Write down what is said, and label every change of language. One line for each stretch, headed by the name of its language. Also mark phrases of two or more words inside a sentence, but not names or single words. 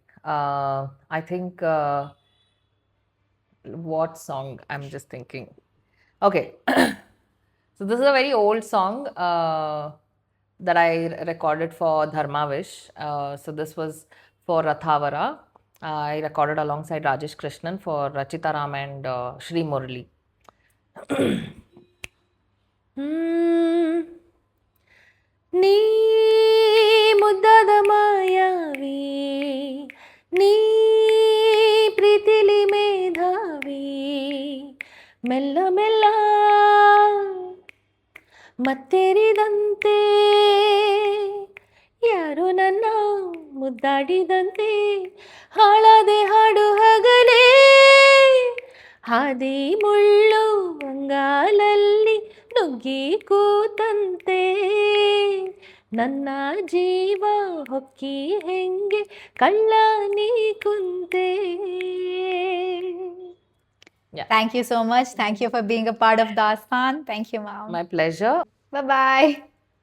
English: I think what song I'm just thinking. Okay. So this is a very old song that I recorded for Dharmavish. So this was for Rathavara. I recorded alongside Rajesh Krishnan for Rachita Ram and Shri Murli.
Kannada: ನೀ ಮುದ್ದದ ಮಾಯಾವಿ, ನೀ ಪ್ರೀತಿಲಿ ಮೇಧಾವಿ, ಮೆಲ್ಲ ಮೆಲ್ಲ ಮತ್ತೆರಿದಂತೆ ಯಾರೋ ನನ್ನ ಮುದ್ದಾಡಿದಂತೆ ಹಾಳಾದೆ ಹಾಡು ಹಗಲೇ ಹಾದಿ ಮುಳ್ಳು ಅಂಗಾಲಲ್ಲಿ ನುಗ್ಗಿ ಕೂತಂತೆ ನನ್ನ ಜೀವ ಹೊಕ್ಕಿ ಹೆಂಗೆ ಕಳ್ಳ ನೀ ಕುಂತೆ.
English: Thank you so much. Thank you for being a part of Daastan. Thank you, mom. My pleasure. Bye bye.